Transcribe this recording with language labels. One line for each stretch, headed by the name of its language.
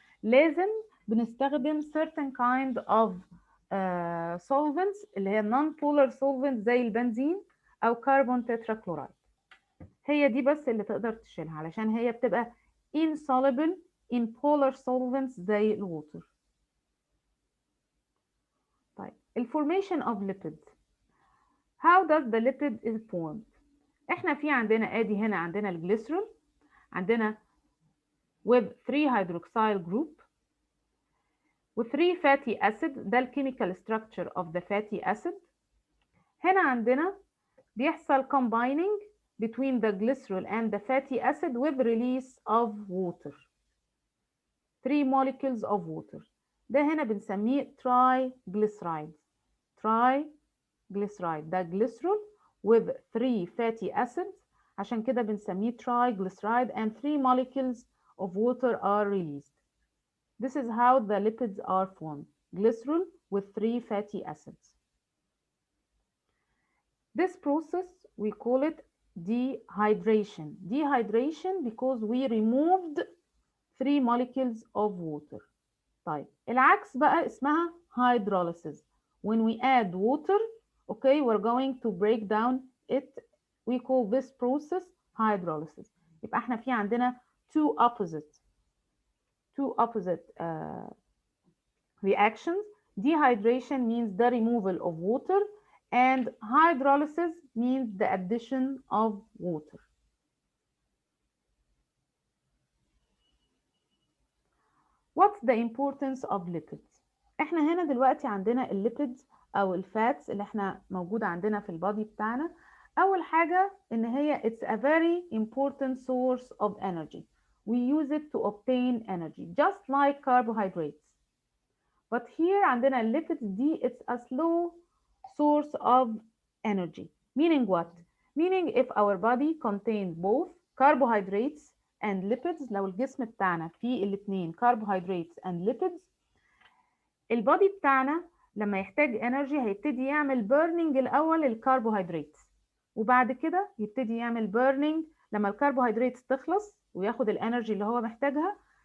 Arabic: لازم بنستخدم
English: certain kind of solvents
Arabic: اللي هي
English: non polar solvents
Arabic: زي البنزين او كربون تتراكلورايد. هي دي بس اللي تقدر تشيلها علشان هي بتبقى
English: insoluble in polar solvents
Arabic: زي الووتر. طيب الفورميشن of lipids.
English: How does the lipid is formed؟
Arabic: احنا في عندنا ادي هنا عندنا الجليسرول، عندنا
English: with 3 hydroxyl group
Arabic: و 3 fatty acid، ده الكيميكال
English: structure of the fatty acid.
Arabic: هنا عندنا بيحصل
English: combining between the glycerol and the fatty acid with release of water. 3 molecules of water.
Arabic: ده هنا بنسميه triglyceride.
English: triglyceride ده glycerol with 3 fatty acids،
Arabic: عشان كده بنسميه
English: triglyceride and 3 molecules of water are released. This is how the lipids are formed. Glycerol with 3 fatty acids. This process we call it dehydration. Dehydration because we removed 3 molecules of water.
Arabic: طيب العكس بقى اسمها
English: hydrolysis. When we add water, okay, we're going to break down it. We call this process hydrolysis.
Arabic: يبقى احنا في عندنا
English: two opposite reactions. Dehydration means the removal of water, and hydrolysis means the addition of water. What's the importance of lipids؟
Arabic: احنا هنا دلوقتي عندنا الليبيدز او الفاتس اللي احنا موجودة عندنا في البادي بتاعنا. اول حاجة ان هي
English: it's a very important source of energy. We use it to obtain energy just like carbohydrates.
Arabic: But here عندنا الليبيدز دي
English: it's a slow source of energy. Meaning what? Meaning if our body contains both carbohydrates and lipids،
Arabic: لو الجسم بتاعنا فيه الاثنين
English: carbohydrates and lipids،
Arabic: البادي بتاعنا لما يحتاج انرجي هيبتدي يعمل burning الاول الكربوهيدرات، وبعد كده يبتدي يعمل burning لما الكربوهيدرات تخلص وياخد الانرجي اللي هو محتاجها.